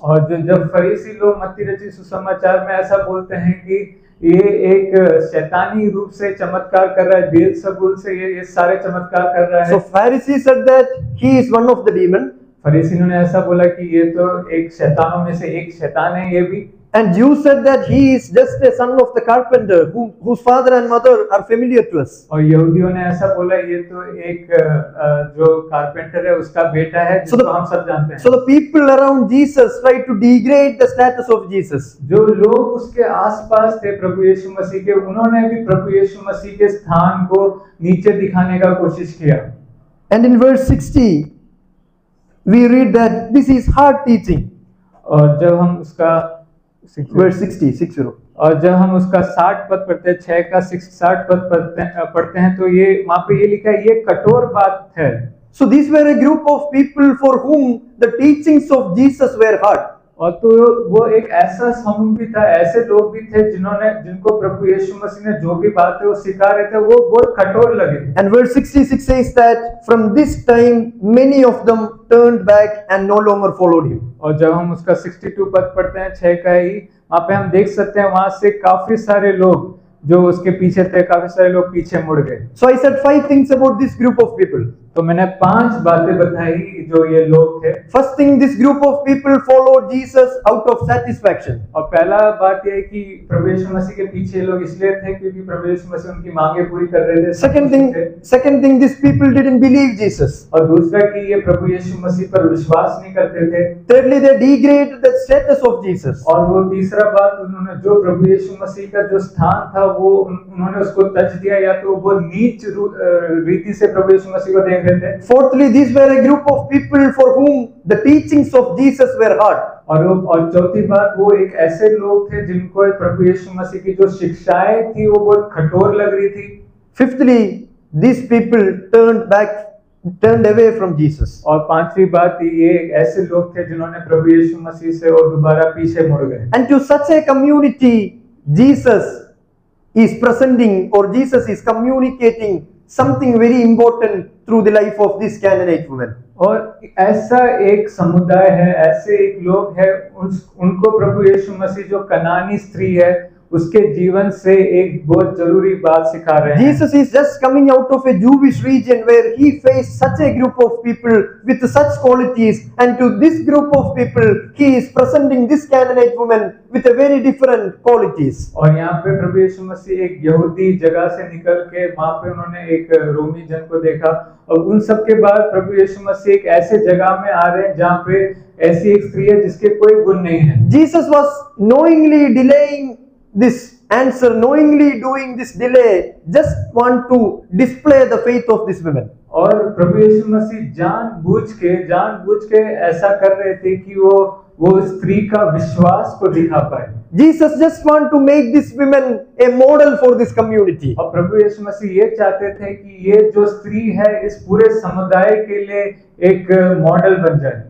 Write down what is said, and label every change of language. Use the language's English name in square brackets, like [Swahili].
[Hindi] और जब फरीसी लोग मत्ती रचित सुसमाचार में ऐसा बोलते हैं कि ये एक शैतानी रूप से चमत्कार कर रहा है, बेलजबूल से ये सारे चमत्कार कर रहा है। [English] So Pharisees said that he is one of the demon. [Hindi] फरीसियों ने ऐसा बोला कि ये तो एक शैतानों में से एक शैतान है ये भी। [English] And Jews said that he is just a son of the carpenter, whose father and mother are familiar to us. [Hindi] और यहूदियों ने ऐसा बोला ये तो एक जो कारपेंटर है उसका बेटा है जिसको हम सब जानते हैं। [English] So the people around Jesus tried to degrade the status of Jesus. [Hindi] जो लोग उसके आसपास थे प्रभु यीशु मसीह के, उन्होंने भी प्रभु यीशु मसीह के स्थान को नीचे दिखाने का कोशिश किया। [English] And in verse 60 we read that this is hard teaching. [Hindi] और जब हम उसका [English] verse 60 [Hindi] और जब हम उसका 60 पद पढ़ते हैं, 6 का 60 पद पढ़ते हैं तो ये वहां पे ये लिखा है ये कठोर बात है। [English] So these were a group of people for whom the teachings of Jesus were hard. [Hindi] और तो वो एक ऐसा समूह भी था, ऐसे लोग भी थे जिनको प्रभु यीशु मसीह ने जो भी बातें वो सिखा रहे थे वो बहुत कठोर लगे। [English] And verse 66 says that from this time many of them turned back and no longer followed him. [Hindi] और जब हम उसका 62 पद पढ़ते हैं 6 का ही, वहां पे हम देख सकते हैं वहां से काफी सारे लोग जो उसके पीछे थे, काफी सारे लोग पीछे मुड़ गए। [English] So I said 5 things about this group of people. [Hindi] तो मैंने 5 बातें बताई जो ये लोग थे। [English] First thing, this group of people followed Jesus out of satisfaction. [Hindi] और पहला बात यह है कि प्रभु यीशु मसीह के पीछे लोग इसलिए थे क्योंकि प्रभु यीशु मसीह उनकी मांगे पूरी कर रहे थे। [English] Second thing, these people didn't believe Jesus. [Hindi] और दूसरा कि ये प्रभु यीशु मसीह पर विश्वास नहीं करते थे। [English] Thirdly, they degraded the status of Jesus. [Hindi] और वो तीसरा बात, उन्होंने जो प्रभु यीशु मसीह का जो स्थान था वो उन्होंने उसको तज दिया, या तो वो नीच रीति से प्रभु यीशु मसीह को देखे थे। [English] Fourthly, these were a group of people for whom the teachings of Jesus were hard. [Hindi] और चौथी बात, वो एक ऐसे लोग थे जिनको प्रभु यीशु मसीह की जो शिक्षाएं थी वो बहुत कठोर लग रही थी। [English] Fifthly, these people turned away from Jesus. [Hindi] और पांचवी बात, ये ऐसे लोग थे जिन्होंने प्रभु यीशु मसीह से और दोबारा पीछे मुड़ गए। [English] And to such a community, Jesus is presenting, or Jesus is communicating something very important through the life of this Canaanite woman. [Hindi] और ऐसा एक समुदाय है, ऐसे एक लोग है, उनको प्रभु यीशु मसीह जो कनानी स्त्री है उसके जीवन से एक बहुत जरूरी बात सिखा रहे हैं। [English] Jesus is just coming out of a Jewish region where he faced such a group of people with such qualities, and to this group of people he is presenting this Canaanite woman with a very different qualities. [Hindi] और यहाँ पे प्रभु यीशु मसीह एक यहूदी जगह से निकल के वहाँ पे उन्होंने एक रोमी जन को देखा, और उन सब के बाद प्रभु यीशु मसीह एक ऐसे जगह में आ रहे हैं जहाँ पे ऐसी एक स्त्री है जिसके कोई गुण नहीं है। [English] Jesus was knowingly delaying this answer, knowingly doing this delay, just want to display the faith of this woman. [Hindi] और प्रभु यीशु मसीह जानबूझ के ऐसा कर रहे थे कि वो स्त्री का विश्वास को दिखा पाए। [English] Jesus just want to make this woman a model for this community. [Hindi] और प्रभु यीशु मसीह ये चाहते थे कि ये जो स्त्री है इस पूरे समुदाय के लिए एक मॉडल बन जाए।